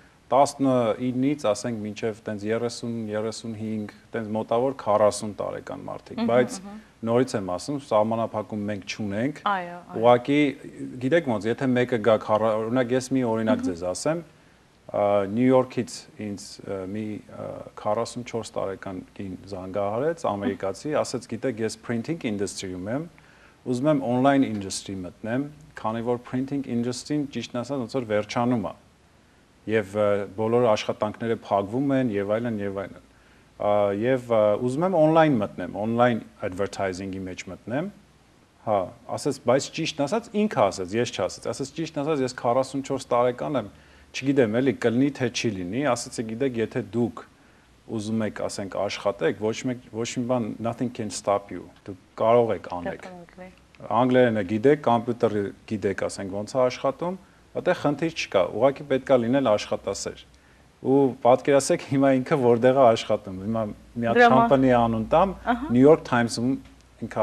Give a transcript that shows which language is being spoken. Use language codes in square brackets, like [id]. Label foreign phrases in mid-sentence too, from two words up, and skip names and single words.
[hy] 19-ից ասենք մինչև տենց 30-35, տենց մոտավոր 40 տարեկան մարդիկ, բայց նորից եմ ասում, սահմանափակում մենք չունենք։ Ուղղակի գիտեք ոնց, եթե մեկը գա, օրինակ ես մի օրինակ ձեզ ասեմ, Նյու Յորքից ինձ մի 44 տարեկան կին զանգահարեց, ամերիկացի, ասեց, գիտեք, ես [en] printing industry-ում [hy] եմ, ուզում եմ [en] online industry [hy] մտնեմ, քանի որ [en] printing industry-ն [hy] ճիշտն ասած ոնց որ վերջանում է։ Եվ բոլոր աշխատանքները փակվում են եւ այլն եւ այլն։ Եվ ուզում եմ on-line մտնեմ, [en] on-line advertising-ի [hy] մեջ մտնեմ։ Հա, ասես, բայց ճիշտն ասած ինքը ասեց, ես չասեց, ասեց ճիշտն ասած ես 44 տարեկան եմ, չգիտեմ էլի կլինի թե չի լինի, ասեցի գիտեք, եթե դուք ուզում եք, ասենք, աշխատեք, ոչ մի բան [en] nothing can stop you։ [hy] Դուք կարող եք անեք։ Անգլերենը գիտեք, կոմպյուտերը գիտեք, ասենք, ոնց է աշխատում, այդտեղ խնդիր չկա, ուղղակի պետքա լինել աշխատասեր։ Ու պատկերացեք հիմա ինքը որտեղ է աշխատում, հիմա մի հատ company անուն տամ, New York Times-ում ինքը